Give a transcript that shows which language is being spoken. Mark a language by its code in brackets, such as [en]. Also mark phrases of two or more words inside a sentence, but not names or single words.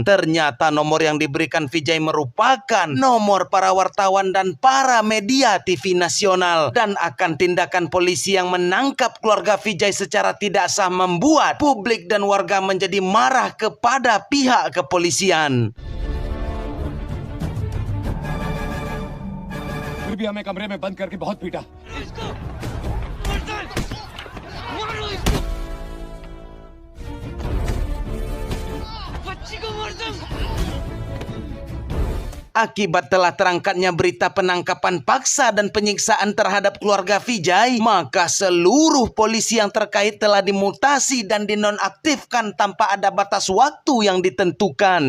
[id] Ternyata nomor yang diberikan Vijay merupakan nomor para wartawan dan para media TV nasional, dan akan tindakan polisi yang menangkap keluarga Vijay secara tidak sah membuat publik dan warga menjadi marah kepada pihak kepolisian. [hi] फिर भी हमें कमरे में बंद करके बहुत पीटा. [id] Akibat telah terangkatnya berita penangkapan paksa dan penyiksaan terhadap keluarga Vijay, maka seluruh polisi yang terkait telah dimutasi dan dinonaktifkan tanpa ada batas waktu yang ditentukan.